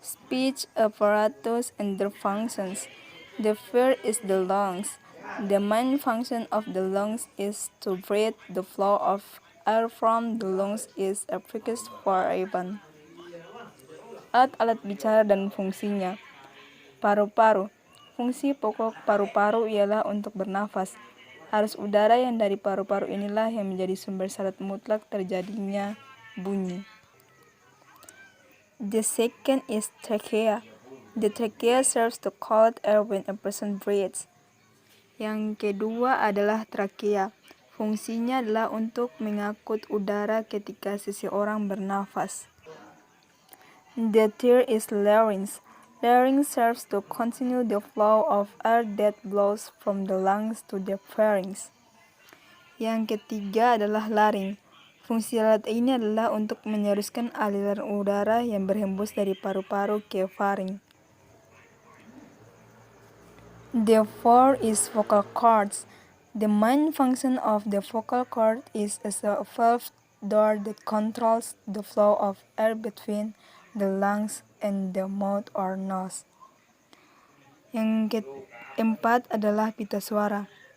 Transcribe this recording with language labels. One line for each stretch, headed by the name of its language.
English: speech apparatus and their functions. The first is the lungs. The main function of the lungs is to breathe. The flow of air from the lungs is efficacious for even.
Indonesian: Alat-alat bicara dan fungsinya. Paru-paru. Fungsi pokok paru-paru ialah untuk bernafas. Arus udara yang dari paru-paru inilah yang menjadi sumber syarat mutlak terjadinya bunyi.
English: The second is trachea. The trachea serves to collect air when a person breathes.
Indonesian: Yang kedua adalah trachea. Fungsinya adalah untuk mengangkut udara ketika seseorang bernafas.
English: The third is larynx. Larynx serves to continue the flow of air that blows from the lungs to the pharynx.
Indonesian: Yang ketiga adalah laring. Fungsi alat ini adalah untuk meneruskan aliran udara yang berhembus dari paru-paru ke faring.
English: The fourth is vocal cords. The main function of the vocal cord is as a valve door that controls the flow of air between the lungs and the mouth or nose.
Indonesian: Yang keempat adalah pita suara.